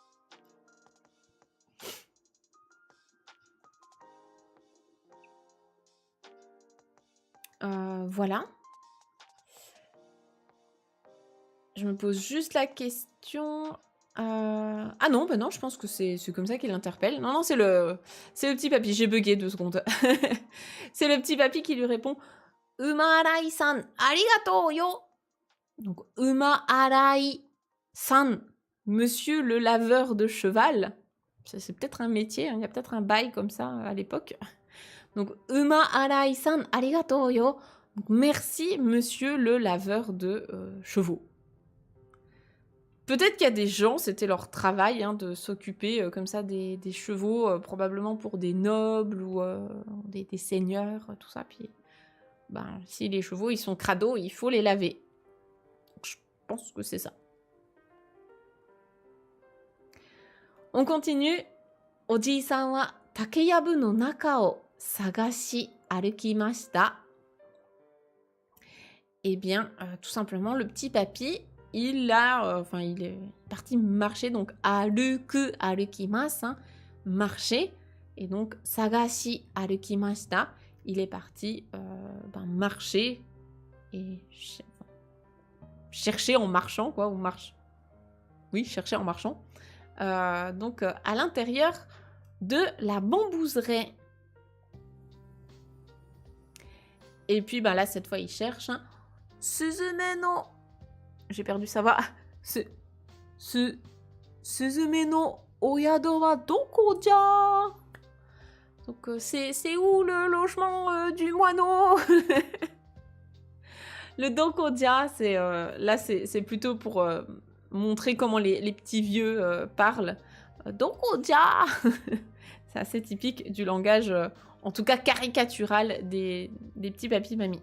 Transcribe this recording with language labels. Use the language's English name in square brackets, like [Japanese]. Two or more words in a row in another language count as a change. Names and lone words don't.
[French] Voilà. Je me pose juste la question... Ah non, bah non, je pense que c'est comme ça qu'il l'interpelle. Non, non, c'est le petit papy. J'ai bugué 2 secondes. C'est le petit papy qui lui répond « [Japanese] 馬洗いさん、ありがとうよ !» [French] Donc, Uma-arai-san, monsieur le laveur de cheval. C'est peut-être un métier, hein, il y a peut-être un bail comme ça à l'époque. Donc, [Japanese] 馬洗いさん、ありがとうよ !» [French] Donc, merci, monsieur le laveur de chevaux. Peut-être qu'il y a des gens, c'était leur travail hein, de s'occuper comme ça des chevaux, probablement pour des nobles ou des seigneurs, tout ça. Puis, ben, si les chevaux ils sont crados, il faut les laver. Donc, je pense que c'est ça. On continue. [Japanese] お爺さんは竹藪の中を探し歩きました. [French] Eh bien, tout simplement, le petit papy, il est parti marcher, donc [Japanese] 歩く歩きます, [French] hein, marcher, et donc [Japanese] 探し歩きました, [French] il est parti marcher et chercher en marchant, quoi, ou marche. Oui, chercher en marchant. Donc à l'intérieur de la bambouseraie. Et puis là, cette fois, il cherche. Hein. [Japanese] 雀の... [French] J'ai perdu sa voix. [Japanese] 雀のお宿はどこじゃ? [French] Donc, c'est où le logement du moineau? Le dokoja, là, c'est plutôt pour montrer comment les petits vieux parlent. Dokoja! C'est assez typique du langage, en tout cas caricatural, des petits papis-mamies.